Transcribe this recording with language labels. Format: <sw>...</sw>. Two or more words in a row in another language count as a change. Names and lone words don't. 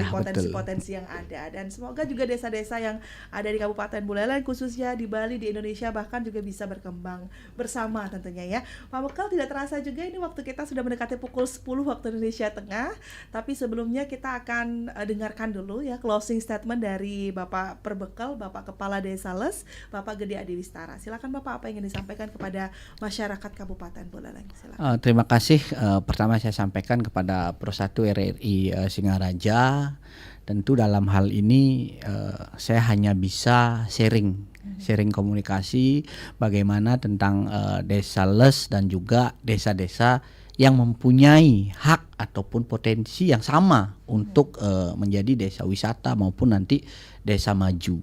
<id>dari potensi-potensi yang ada. Dan semoga juga desa-desa yang ada di Kabupaten Buleleng khususnya di Bali, di Indonesia bahkan juga bisa berkembang bersama tentunya ya. Pak Mekel, tidak terasa juga ini waktu kita sudah mendekati pukul 10 waktu Indonesia Tengah. Tapi sebelumnya kita akan dengarkan dulu ya</id> <en>closing statement</en> <id>dari Bapak Perbekel, Bapak Kepala Desa Les, Bapak Gede Adi Wistara. Silakan Bapak, apa yang ingin disampaikan kepada masyarakat Kabupaten Buleleng? Silakan. Terima kasih. Pertama saya sampaikan kepada Pro 1 RRI Singaraja. Tentu dalam hal ini saya hanya bisa sharing komunikasi bagaimana tentang Desa Les dan juga desa-desa yang mempunyai hak ataupun potensi yang sama untuk menjadi desa wisata maupun nanti desa maju.</id>